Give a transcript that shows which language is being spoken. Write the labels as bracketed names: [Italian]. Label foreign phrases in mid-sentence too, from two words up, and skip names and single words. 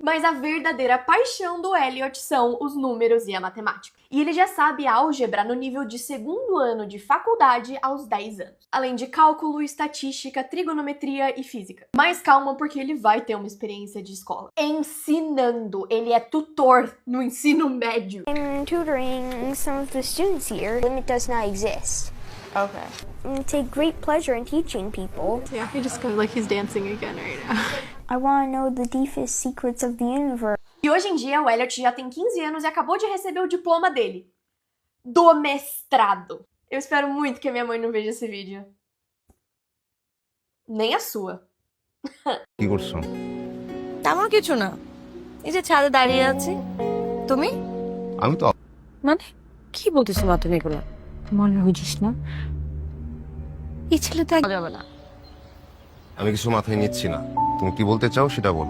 [Portuguese] Mas a verdadeira paixão do Elliot são os números e a matemática. E ele já sabe álgebra no nível de 2º ano de faculdade aos 10 anos. Além de cálculo, estatística, trigonometria e física. Mas calma, porque ele vai ter uma experiência de escola. Ensinando. Ele é tutor no ensino médio. [English] I'm tutoring some of the students here. Limit does not exist. Okay. I take great pleasure in teaching people. Yeah, he just kind of like he's dancing again right now. I want to know the deepest secrets of the universe. [Portuguese] E hoje em dia, o Elliot já tem 15 anos e acabou de receber o diploma dele. Do mestrado. Eu espero muito que a minha mãe não veja esse vídeo. Nem a sua. [Bangla] কি করছো? তেমন কিছু না, এই যে ছাদে দাঁড়িয়ে আছি। তুমি? আমি তো মানে কি বলতেছো মা তুমি এগুলো? মনে বুঝিস না এই ছেলে তো যাবে না। আমি কিছু মাথায় নিচ্ছি না, তুমি কি বলতে চাও সেটা বলো।